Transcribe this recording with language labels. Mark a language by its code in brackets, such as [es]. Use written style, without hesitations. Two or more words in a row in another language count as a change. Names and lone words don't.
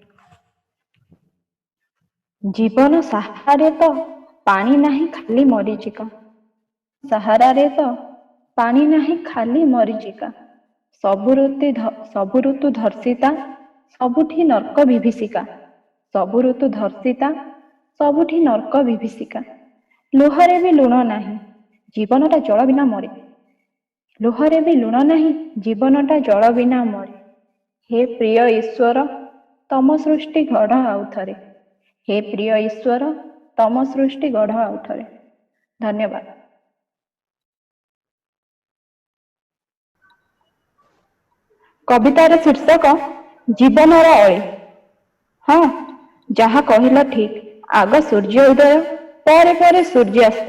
[or] ଜୀବନ ସାହାରାରେ ତ ପାଣି ନାହିଁ ଖାଲି ମରିଚିକା, ସାହାରାରେ ତ ପାଣି ନାହିଁ ଖାଲି ମରିଚିକା, ସବୁ ଋତୁ ଧର୍ଷିତା, ସବୁଠି ନର୍କ ବିଭୀଷିକା, ସବୁ ଋତୁ ଧର୍ଷିତା, ସବୁଠି ନର୍କ ବିଭୀଷିକା, ଲୁହରେ ବି ଲୁଣ ନାହିଁ, ଜୀବନଟା ଜଳ ବିନା ମରେ, ଲୁହରେ ବି ଲୁଣ ନାହିଁ, ଜୀବନଟା ଜଳ ବିନା ମରେ। ହେ ପ୍ରିୟ ଈଶ୍ୱର, ତମ ସୃଷ୍ଟି ଗଢ଼ ଆଉଥରେ, ହେ ପ୍ରିୟ ଈଶ୍ୱର, ତମ ସୃଷ୍ଟି ଗଢ଼ ଆଉଥରେ। धन्यवाद। କବିତାର ଶୀର୍ଷକ ଜୀବନର ଅଳି। ହଁ, ଯାହା କହିଲା ଠିକ, ଆଗ ସୂର୍ଯ୍ୟ ଉଦୟ ପରେ ପରେ ସୂର୍ଯ୍ୟାସ୍ତ।